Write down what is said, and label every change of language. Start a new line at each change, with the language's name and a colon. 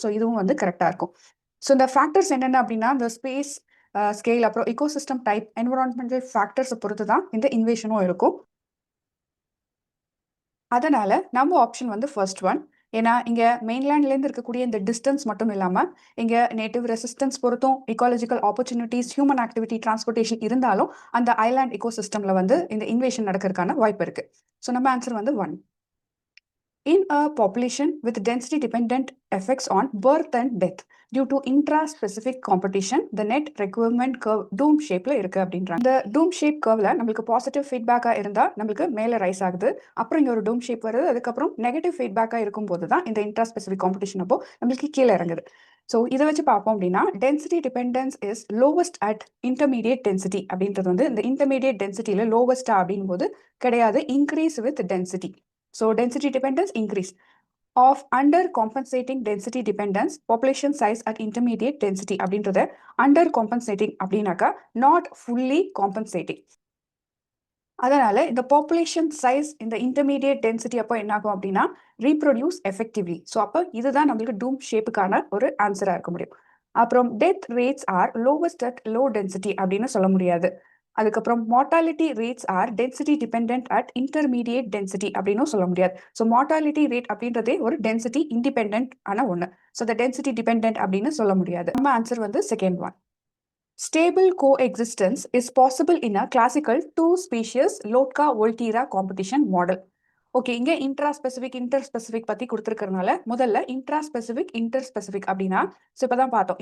Tamil: So இதுவும் வந்து கரெக்டா இருக்கும். ஸோ இந்த ஃபேக்டர்ஸ் என்னென்ன அப்படின்னா, இந்த ஸ்பேஸ் ஸ்கேல் அப்புறம் இக்கோசிஸ்டம் டைப் என்விரான்மெண்டல் ஃபேக்டர்ஸை பொறுத்து தான் இந்த இன்வேஷனும் இருக்கும். அதனால நம்ம ஆப்ஷன் வந்து ஃபர்ஸ்ட் ஒன் ஏன்னா இங்க மெயின்லேண்ட்லேருந்து இருக்கக்கூடிய இந்த டிஸ்டன்ஸ் மட்டும் இல்லாம இங்க நேட்டிவ் ரெசிஸ்டன்ஸ் பொறுத்தும் ecological opportunities human activity transportation இருந்தாலும் அந்த ஐலாண்ட் இக்கோசிஸ்டம்ல வந்து இந்த இன்வேஷன் நடக்கிறதுக்கான வாய்ப்பு இருக்கு. ஸோ நம்ம ஆன்சர் வந்து 1.
English: In a population with density dependent effects on birth and death due to intra-specific competition, the net requirement curve doom shapeல
Tamil: இருக்கு அப்படின்றாங்க. இந்த doom shape curveல நம்மளுக்கு பாசிட்டிவ் ஃபீட்பேக்கா இருந்தா நம்மளுக்கு மேல ரைஸ் ஆகுது, அப்புறம் இங்க ஒரு doom shape வருது, அதுக்கப்புறம் நெகட்டிவ் ஃபீட்பேக்கா இருக்கும் போது தான் இந்த intra-specific competition அப்போ நம்மளுக்கு கீழே இறங்குது. ஸோ இதை வச்சு பார்ப்போம் அப்படின்னா density dependence is lowest at intermediate density அப்படின்றது வந்து இந்த இன்டர்மீடியட் டென்சிட்டியில லோவஸ்டா அப்படின் போது கிடையாது, increase with density.
English: So density dependence increase of under compensating density dependence population size at intermediate density அப்படின்றத under compensating அப்படின்னாக்கா not fully compensating.
Tamil: அதனால இந்த population size இந்த intermediate density அப்போ என்ன ஆகும் அப்படின்னா
English: reproduce effectively.
Tamil: ஸோ அப்போ இதுதான் நம்மளுக்கு doom ஷேப்புக்கான ஒரு ஆன்சரா இருக்க முடியும்.
English: அப்புறம் death rates are lowest at low density
Tamil: அப்படின்னு சொல்ல முடியாது. அதுக்கப்புறம் mortality rates R density dependent at intermediate density அப்படின்னும் சொல்ல முடியாது. ஸோ மார்டாலிட்டி ரேட் அப்படின்றதே ஒரு டென்சிட்டி இண்டிபெண்டன்ட் ஆன ஒன்று. ஸோ இந்த டென்சிட்டி டிபெண்டன்ட் அப்படின்னு சொல்ல முடியாது. நம்ம ஆன்சர் வந்து second one.
English: Stable coexistence is possible in a classical two-species Lotka-Volterra competition model.
Tamil: Okay, இங்க இன்ட்ராஸ்பெசிபிக் இன்டர்ஸ்பெசிபிக் பத்தி கொடுத்துருக்கறனால முதல்ல இன்ட்ராஸ்பெசிபிக் இன்டர்ஸ்பெசிபிக் அப்படின்னா இப்பதான் பார்த்தோம்.